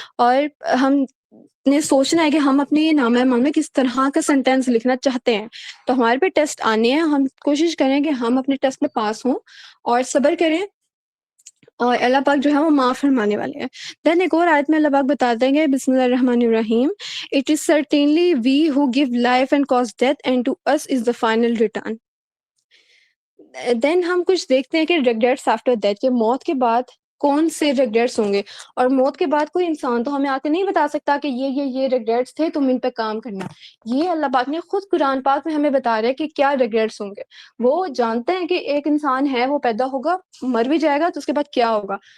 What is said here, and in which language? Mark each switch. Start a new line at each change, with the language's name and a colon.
Urdu: اور ہم نے سوچنا ہے کہ ہم اپنے نامہ اعمال میں کس طرح کا سینٹینس لکھنا چاہتے ہیں. تو ہمارے پہ ٹیسٹ آنے ہیں، ہم کوشش کریں کہ ہم اپنے ٹیسٹ میں پاس ہوں اور صبر کریں، اور اللہ پاک جو ہے وہ معاف فرمانے والے ہیں. دین ایک اور آیت میں اللہ پاک بتاتے ہیں کہ
Arabic: بسم اللہ الرحمن الرحیم،
English: It is certainly we who give life and cause death, and to us is the final return.
Urdu: دین ہم کچھ دیکھتے ہیں کہ
English: regrets after death,
Urdu: کہ موت کے بعد کون سے ریگریٹس ہوں گے. اور موت کے بعد کوئی انسان تو ہمیں آ کے نہیں بتا سکتا کہ یہ ریگریٹس تھے، تم ان پہ کام کرنا. یہ اللہ پاک نے خود قرآن پاک میں ہمیں بتا رہا ہے کہ کیا ریگریٹس ہوں گے. وہ جانتے ہیں کہ ایک انسان ہے، وہ پیدا ہوگا، مر بھی جائے گا، تو اس کے بعد کیا ہوگا.